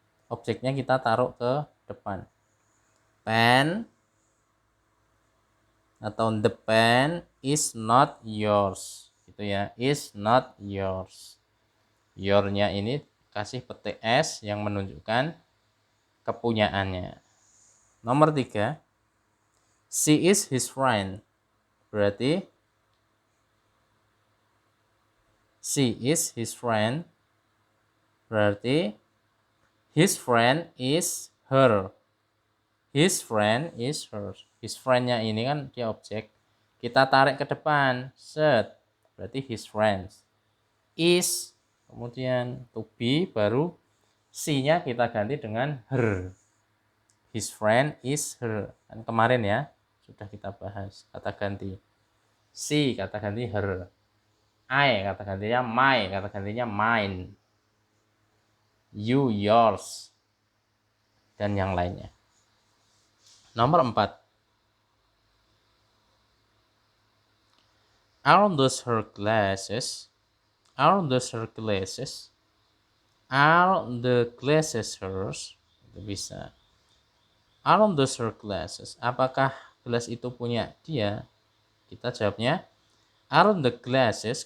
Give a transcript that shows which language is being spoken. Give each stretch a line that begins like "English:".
Indonesian: Objeknya kita taruh ke depan. Pen atau
English: the pen is not yours.
Indonesian: Gitu ya,
English: is not yours.
Indonesian: Your-nya ini kasih petik S yang menunjukkan kepunyaannya.
English: Nomor 3, she is his friend. Berarti she is his friend. Berarti his friend is her. His friend is her. His friend-nya
Indonesian: ini kan dia objek. Kita tarik ke depan. Set. Berarti his friends. Is. Kemudian to be baru she-nya kita ganti dengan her.
English: His friend is her.
Indonesian: Kan kemarin ya sudah kita bahas kata ganti. She kata ganti her. I kata gantinya my, kata gantinya mine. You, yours, dan yang lainnya.
English: Nomor 4, are those her glasses? Are those her glasses? Are the glasses hers?
Indonesian: Itu bisa.
English: Are those her glasses?
Indonesian: Apakah gelas itu punya dia? Kita jawabnya
English: are the glasses.